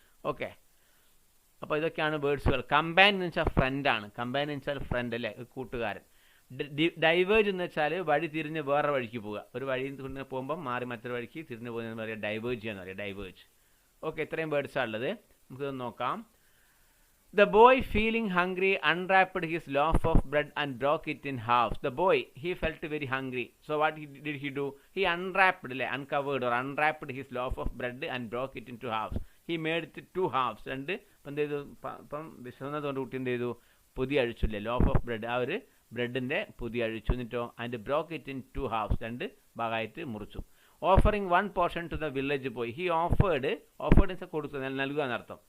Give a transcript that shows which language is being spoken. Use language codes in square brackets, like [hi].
[ml] Okay, അപ്പോൾ ഇതൊക്കെയാണ് വേർഡ്സുകൾ. കമ്പാൻ എന്ന് വെച്ചാൽ ഫ്രണ്ടാണ്. കമ്പാൻ എന്ന് വെച്ചാൽ ഫ്രണ്ട് അല്ലേ, കൂട്ടുകാരൻ. ഡൈവേർജ് എന്ന് വെച്ചാൽ വഴി തിരിഞ്ഞ് വേറെ വഴിക്ക് പോവുക. ഒരു വഴിയിൽ നിന്ന് പോകുമ്പം മാറി മറ്റൊരു വഴിക്ക് തിരിഞ്ഞ് പോകുന്നതെന്ന് പറയുക ഡൈവേർജ് എന്ന് പറയുക. ഡൈവേർജ്. ഓക്കെ, ഇത്രയും വേർഡ്സാണ് ഉള്ളത്. നമുക്കിത് നോക്കാം. [en] The boy, feeling hungry, unwrapped his loaf of bread and broke it in halves. The boy, he felt very hungry. So what did he do? He uncovered or unwrapped his loaf of bread and broke it into halves. He made it 2 halves. [ml] And ഇപ്പം വിശന്നതുകൊണ്ട് കുട്ടി എന്ത് ചെയ്തു? പൊതി അഴിച്ചില്ലേ, loaf of bread. ആ ഒരു ബ്രെഡിൻ്റെ പൊതി അഴിച്ചു. എന്നിട്ടോ [en] And broke it in 2 halves. [ml] 2 ഭാഗമായിട്ട് മുറിച്ചു. [en] Offering 1 portion to the village boy. He offered [ml] വെച്ചാൽ കൊടുക്കുക, നൽകുക എന്നർത്ഥം.